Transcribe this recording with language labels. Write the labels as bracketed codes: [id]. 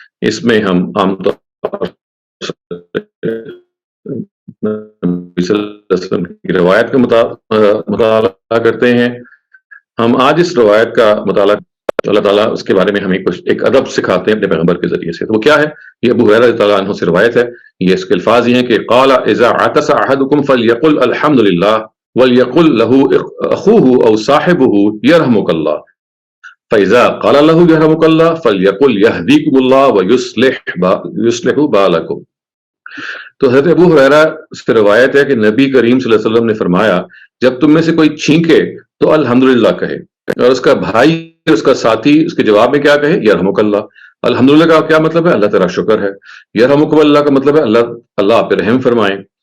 [ur] اس میں ہم عام طور نبی صلی اللہ علیہ وسلم کی روایت کا مطالعہ کرتے ہیں. ہم آج اس روایت کا مطالعہ اللہ تعالیٰ اس کے بارے میں ہمیں کچھ ایک ادب سکھاتے ہیں اپنے پیغمبر کے ذریعے سے. تو وہ کیا ہے؟ یہ ابو ہریرہ رضی اللہ عنہ سے روایت ہے. یہ اس کے الفاظ یہ ہیں کہ [ar] قال اذا عطس احدكم فليقل الحمد لله وليقل له اخوه او صاحبه يرحمك الله فاذا قال له يرحمك الله فليقل يهديكم الله ويصلح بالكم. [ur] تو حضرت ابو ہریرہ سے روایت ہے کہ نبی کریم صلی اللہ علیہ وسلم نے فرمایا جب تم میں سے کوئی چھینکے تو الحمدللہ کہے، اور اس کا بھائی اس کا ساتھی اس کے جواب میں کیا کہے؟ یرحمک اللہ. الحمدللہ کا کیا مطلب ہے؟ اللہ تیرا شکر ہے. یرحمک اللہ کا مطلب ہے اللہ آپ پہ رحم فرمائے.